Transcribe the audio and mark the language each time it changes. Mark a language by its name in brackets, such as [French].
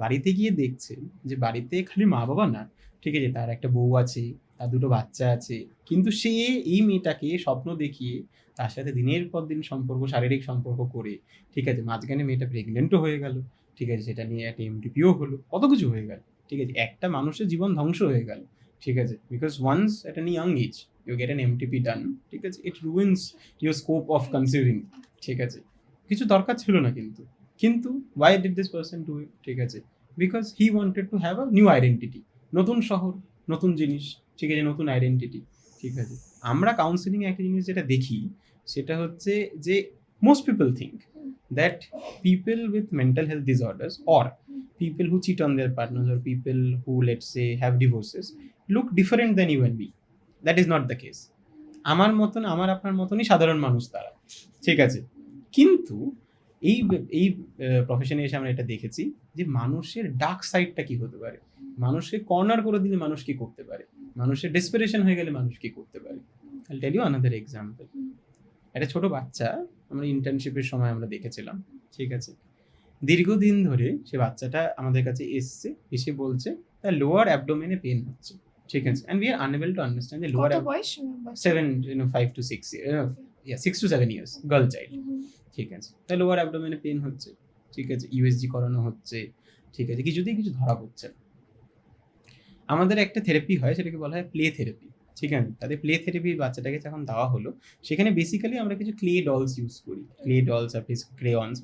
[Bangla] বাড়িতে গিয়ে দেখছেন যে বাড়িতে খালি মা বাবা না, ঠিক আছে, তার একটা বউ আছে, তার 2টো বাচ্চা আছে, কিন্তু সে এই মেয়েটাকে স্বপ্ন দেখিয়ে তার সাথে দিনের পর দিন সম্পর্ক, শারীরিক সম্পর্ক করে, ঠিক আছে, মাঝখানে মেয়েটা প্রেগনেন্টও হয়ে গেল, ঠিক আছে, সেটা নিয়ে একটা এমটিপিও হলো, কত কিছু হয়ে গেল, ঠিক আছে, একটা মানুষের জীবন ধ্বংস হয়ে গেল, ঠিক আছে, [English] because once at an young age you get an MTP done, [Bangla] ঠিক আছে, [English] it ruins your scope of conceiving, [Bangla] ঠিক আছে। কিছু দরকার ছিল না, কিন্তু [English] why did this person do it, [Bangla] ঠিক আছে, [English] because he wanted to have a new identity, [Bangla] নতুন শহর, নতুন জিনিস, ঠিক আছে, নতুন আইডেন্টিটি, ঠিক আছে। আমরা কাউন্সিলিং একটা জিনিস যেটা দেখি সেটা হচ্ছে যে [English] most people think that people with mental health disorders or people who cheat on their partners or people who let's say have divorces look different than you and me. That is not the case. [Bangla] আমার মতন, আমার আপনার মতনই সাধারণ মানুষ তারা, ঠিক আছে। কিন্তু এই এই প্রফেশনে এসে আমরা এটা দেখেছি যে মানুষের ডার্ক সাইডটা কি হতে পারে, মানুষকে কর্নার করে দিলে মানুষ কি করতে পারে, মানুষের ডেসপারেশন হয়ে গেলে মানুষ কি করতে পারে। [English] I tell you another example. [Bangla] একটা ছোট বাচ্চা আমরা ইন্টার্নশিপের সময় আমরা দেখেছিলাম, ঠিক আছে, দীর্ঘদিন ধরে সে বাচ্চাটা আমাদের কাছে এসে বলছে তার লোয়ার অ্যাবডোমেনে পেন হচ্ছে, ঠিক আছে, [English] and we are unable to understand the lower [Bangla] কত বয়স? [English] 5 to 6 6 to 7 years girl child, [Bangla] ঠিক আছে। তার লোয়ার অ্যাবডোমেনে পেন হচ্ছে, ঠিক আছে, ইউএসজি করানো হচ্ছে, ঠিক আছে, কিছুতেই কিছু ধরা পড়ছে না। আমাদের একটা থেরাপি হয়, সেটাকে বলা হয় প্লে থেরাপি, ঠিক আছে। তাদের প্লে থেরাপি বাচ্চাটাকে যখন দেওয়া হলো, সেখানে বেসিক্যালি আমরা কিছু ক্লে ডলস ইউজ করি, ক্লে ডলস আর ক্রেয়ন্স।